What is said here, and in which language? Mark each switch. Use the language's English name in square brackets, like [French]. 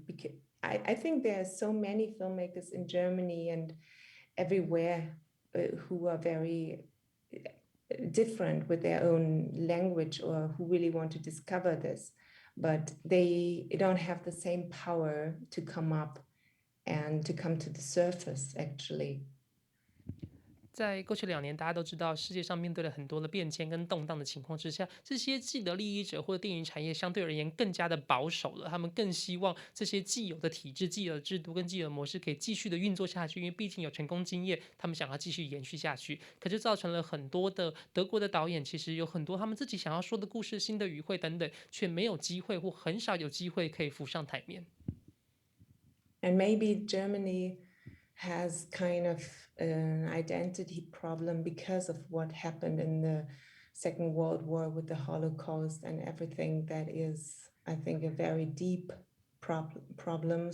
[English] Because I think there are so many filmmakers in Germany and everywhere who are very different with their own language or who really want to discover this, but they don't have the same power to come up and to come to the surface, actually. [Chinese] 在过去2年，大家都知道世界上面对了很多的变迁跟动荡的情况之下，这些既得利益者或者电影产业相对而言更加的保守了。他们更希望这些既有的体制、既有的制度跟既有的模式可以继续的运作下去，因为毕竟有成功经验，他们想要继续延续下去。可就造成了很多的德国的导演，其实有很多他们自己想要说的故事、新的语汇等等，却没有机会或很少有机会可以浮上台面。 [English] And maybe Germany has kind of an identity problem because of what happened in the Second World War with the Holocaust and everything. That is, I think, a very deep problem.